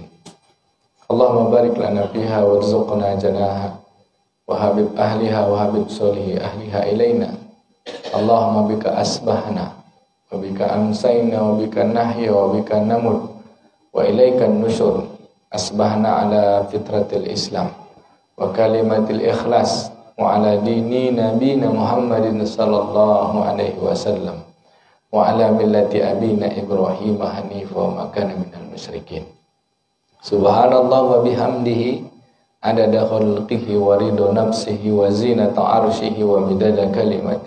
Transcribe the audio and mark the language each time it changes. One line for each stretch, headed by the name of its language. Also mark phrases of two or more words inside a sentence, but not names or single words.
Arabic: اللهم بارك لنا فيها وارزقنا جناها وحبب أهلها وحبب صالحي أهلها إلينا. اللهم بك أصبحنا وبك أمسينا وبك نحيا وبك نموت وإليك النشور. أصبحنا على فطرة الإسلام وكلمة الإخلاص وعلى دين نبينا محمد صلى الله عليه وسلم وعلى ملة أبينا إبراهيم حنيفا وما كان من المشركين. سبحان الله وبحمده عدد خلقه ورضا نفسه وزنة عرشه ومداد كلماته.